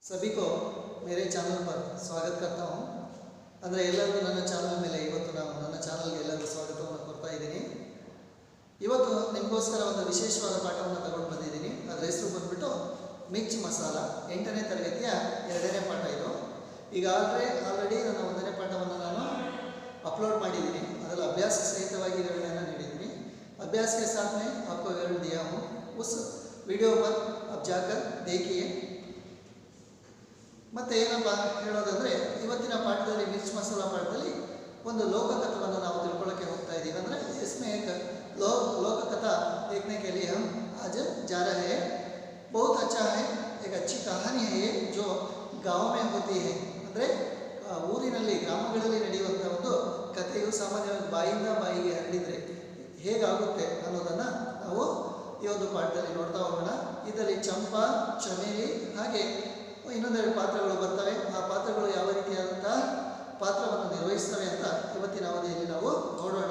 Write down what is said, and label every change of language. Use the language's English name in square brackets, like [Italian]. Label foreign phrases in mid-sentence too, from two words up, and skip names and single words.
[Hindi] सभी को मेरे ಚಾನಲ್ पर स्वागत करता हूँ। [Kannada] ಅಂದರೆ ಎಲ್ಲರಿಗೂ ನನ್ನ ಚಾನಲ್ ಮೇಲೆ ಇವತ್ತು ನಾನು ನನ್ನ ಚಾನಲ್ಗೆ ಎಲ್ಲರಿಗೂ ಸ್ವಾಗತವನ್ನು ಕೊಡ್ತಾ ಇದ್ದೀನಿ। ಇವತ್ತು ನಿಮಗೋಸ್ಕರ ಒಂದು ವಿಶೇಷವಾದ ಪಾಠವನ್ನು ತಗೊಂಡು ಬಂದಿದ್ದೀನಿ। ಅದರ ಹೆಸರು ಬಂದ್ಬಿಟ್ಟು ಮಿರ್ಚ್ ಮಸಾಲ 8ನೇ ತರಗತಿಯ 2ನೇ ಪಾಠ ಇದು। ಈಗಾಗಲೇ ಆಲ್ರೆಡಿ ನನ್ನ 1ನೇ ಪಾಠವನ್ನು ನಾನು अपलोड ಮಾಡಿದ್ದೀನಿ। ಅದರ ಅಭ್ಯಾಸ ಸಹಿತವಾಗಿ ವಿವರಣೆಯನ್ನು ನೀಡಿದ್ದೀನಿ। [Hindi] अभ्यास के साथ में आपको विवरण दिया हूँ। उस वीडियो पर आप जाकर देखिए। [Kannada] ಮತ್ತೆ ಏನಪ್ಪ ಹೇಳೋದಂದ್ರೆ ಇವತ್ತಿನ ಪಾಠದಲ್ಲಿ ಮಿರ್ಚ್ ಮಸಾಲ ಪಾಠದಲ್ಲಿ ಒಂದು ಲೋಕಕಥಾವನ್ನು ನಾವು ತಿಳ್ಕೊಳ್ಳೋಕೆ ಹೋಗ್ತಾ ಇದ್ದೀವಿ। [Hindi] ಅಂದರೆ इसमें एक लोककथा देखने के लिए हम आज जा रहे हैं। बहुत अच्छा है, एक अच्छी कहानी है ये जो गांव में होती है। [Kannada] ಅಂದರೆ ಊರಿನಲ್ಲಿ ಗ್ರಾಮಗಳಲ್ಲಿ ನಡೆಯುವಂಥ ಒಂದು ಕಥೆಯು ಸಾಮಾನ್ಯವಾಗಿ ಬಾಯಿಂದ ಬಾಯಿಗೆ ಹರಡಿದರೆ ಹೇಗಾಗುತ್ತೆ ಅನ್ನೋದನ್ನು ನಾವು ಈ ಒಂದು ಪಾಠದಲ್ಲಿ ನೋಡ್ತಾ ಹೋಗೋಣ। ಇದರಲ್ಲಿ ಚಂಪಾ, ಚಮೇಲಿ ಹಾಗೆ ಇನ್ನೊಂದೆರಡು ಪಾತ್ರಗಳು ಬರ್ತವೆ। ಆ ಪಾತ್ರಗಳು ಯಾವ ರೀತಿಯಾದಂಥ ಪಾತ್ರವನ್ನು ನಿರ್ವಹಿಸ್ತವೆ ಅಂತ ಇವತ್ತಿನ ಅವಧಿಯಲ್ಲಿ ನಾವು ನೋಡೋಣ।